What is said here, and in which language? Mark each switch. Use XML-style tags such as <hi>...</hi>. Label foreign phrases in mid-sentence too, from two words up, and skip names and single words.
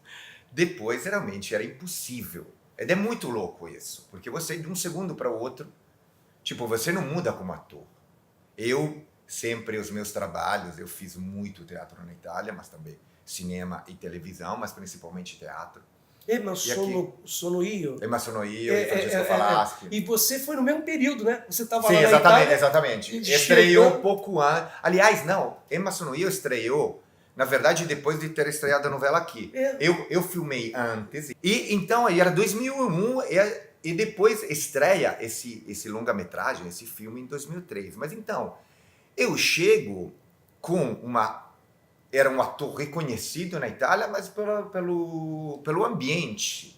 <pt>Depois, realmente, era impossível. É muito louco isso, porque você, de um segundo para o outro, você não muda como ator. Eu, sempre, os meus trabalhos, eu fiz muito teatro na Itália, mas também cinema e televisão, mas principalmente teatro. Ma sono io. Ma sono io, Francesco Falaschi. E você foi no mesmo período, né? Você estava lá na Itália. Exatamente. Estreou um pouco antes. Aliás, não, Ma sono io estreou, na verdade, depois de ter estreado a novela aqui. Eu filmei antes. E então, aí era 2001, E depois estreia esse longa-metragem, esse filme em 2003. Mas então, eu chego com era um ator reconhecido na Itália, mas pelo ambiente.</pt>